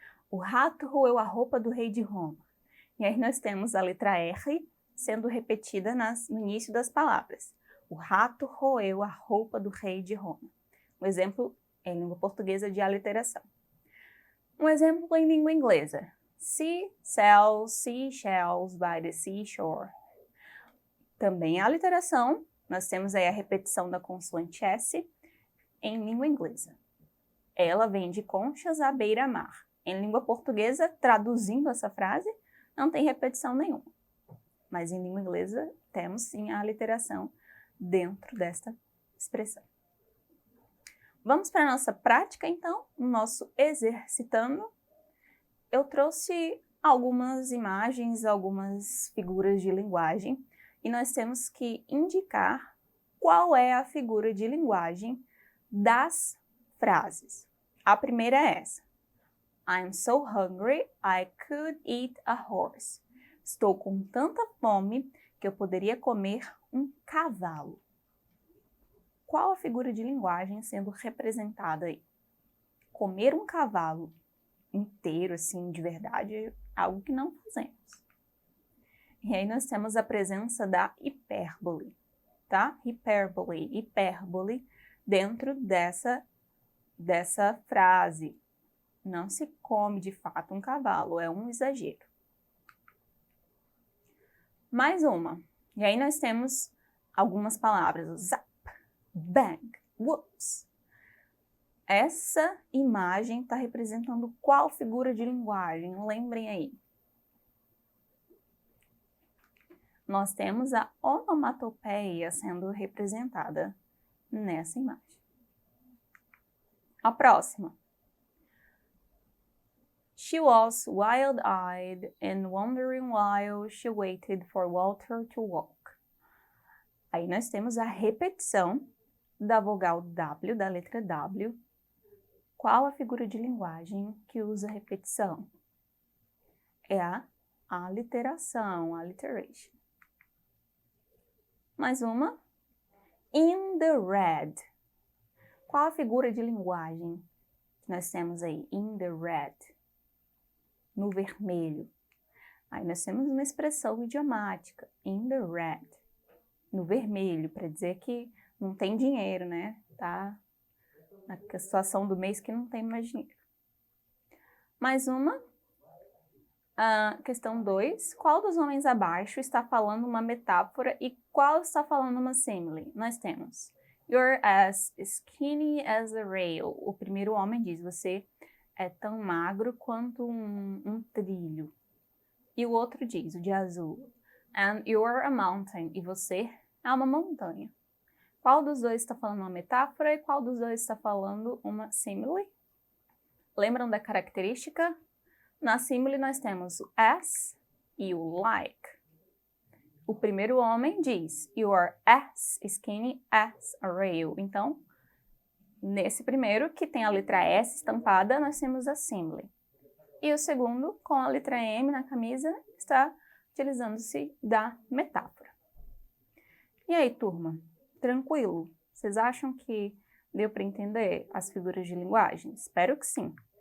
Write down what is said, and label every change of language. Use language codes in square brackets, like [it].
[pt] O rato roeu a roupa do rei de Roma. E aí nós temos a letra R sendo repetida no início das palavras. O rato roeu a roupa do rei de Roma. Um exemplo em língua portuguesa de aliteração. Um exemplo em língua inglesa. [en] She sells seashells by the seashore. [pt] Também a aliteração. Nós temos aí a repetição da consoante S em língua inglesa. Ela vende conchas à beira-mar. Em língua portuguesa, traduzindo essa frase, não tem repetição nenhuma. Mas em língua inglesa, temos sim a aliteração dentro desta expressão. Vamos para a nossa prática, então, o nosso exercitando. Eu trouxe algumas imagens, algumas figuras de linguagem, e nós temos que indicar qual é a figura de linguagem das frases. A primeira é essa. [en] I'm so hungry, I could eat a horse. [pt] Estou com tanta fome que eu poderia comer um cavalo. Qual a figura de linguagem sendo representada aí? Comer um cavalo inteiro, assim, de verdade, é algo que não fazemos. E aí nós temos a presença da hipérbole, tá? Hipérbole dentro dessa frase. Não se come de fato um cavalo, é um exagero. Mais uma. E aí nós temos algumas palavras. Zap, bang, whoops. Essa imagem está representando qual figura de linguagem? Lembrem aí. Nós temos a onomatopeia sendo representada nessa imagem. A próxima. [en] She was wild-eyed and wondering while she waited for Walter to walk. [pt] Aí nós temos a repetição da vogal W, da letra W, qual a figura de linguagem que usa repetição? É a aliteração, alliteration. Mais uma. In the red. Qual a figura de linguagem que nós temos aí? In the red. No vermelho. Aí nós temos uma expressão idiomática. In the red. No vermelho, para dizer que não tem dinheiro, né? Tá na situação do mês que não tem mais dinheiro. Mais uma. Questão 2. Qual dos homens abaixo está falando uma metáfora e qual está falando uma simile? Nós temos [en] You're as skinny as a rail. [pt] O primeiro homem diz, você é tão magro quanto um trilho. E o outro diz, o de azul, [en] And you're a mountain. [pt] E você é uma montanha. Qual dos dois está falando uma metáfora e qual dos dois está falando uma simile? Lembram da característica? Na simile nós temos o as e o like. O primeiro homem diz, [en] You are as skinny as a rail. [pt] Então, nesse primeiro, que tem a letra S estampada, nós temos a simile. E o segundo, com a letra M na camisa, está utilizando-se da metáfora. E aí, turma? Tranquilo? Vocês acham que deu para entender as figuras de linguagem? Espero que sim.